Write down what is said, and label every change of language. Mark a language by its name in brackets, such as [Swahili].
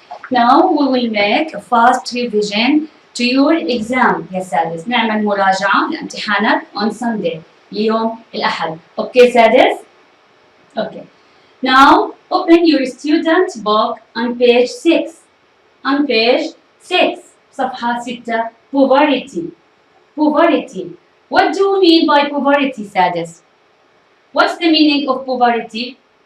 [English] Now we will make a fast revision to your exam [Arabic] يا سادس. نعمل مراجعة لامتحانك [English] on Sunday [Arabic] اليوم الأحد. [English] Okay سادس? Okay. Now open your student book on page 6. On page 6 [Arabic] صفحة 6 [English] poverty. Poverty. What do you mean by poverty سادس? What's the meaning of poverty?